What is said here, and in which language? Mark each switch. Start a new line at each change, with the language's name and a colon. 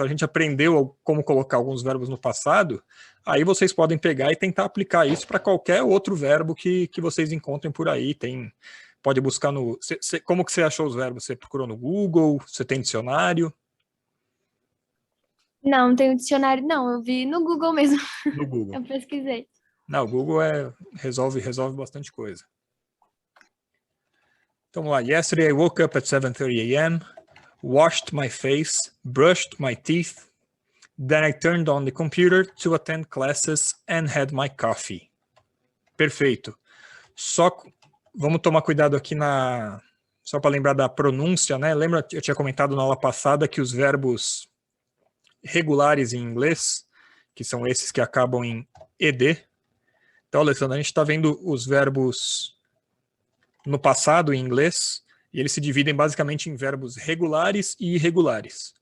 Portuguese: Então a gente aprendeu como colocar alguns verbos no passado, aí vocês podem pegar e tentar aplicar isso para qualquer outro verbo que vocês encontrem por aí. Pode buscar no... Como que você achou os verbos? Você procurou no Google? Você tem dicionário? Não tenho dicionário, não. Eu vi no Google mesmo. No Google. Eu pesquisei. Não, o Google resolve bastante coisa. Então, vamos lá.
English: Yesterday I woke up at 7:30 a.m., washed my face, brushed my teeth, then I turned on the computer to attend classes and had my coffee.
Portuguese: Perfeito. Só vamos tomar cuidado aqui só para lembrar da pronúncia, né? Lembra, eu tinha comentado na aula passada que os verbos regulares em inglês, que são esses que acabam em ED. Então, Alessandro, a gente está vendo os verbos no passado em inglês, e eles se dividem basicamente em verbos regulares e irregulares.